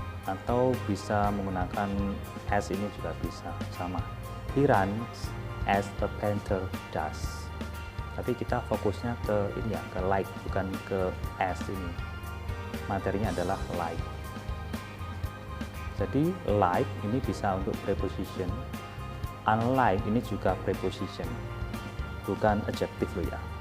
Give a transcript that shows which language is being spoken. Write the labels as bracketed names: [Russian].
[Indonesian] Atau bisa menggunakan as ini juga bisa, sama. [English] He runs as a panther does. [Indonesian] Tapi kita fokusnya ke ini ya, ke like, bukan ke as ini. Materinya adalah like. Jadi like ini bisa untuk preposition. Unlike ini juga preposition, bukan adjective loh ya.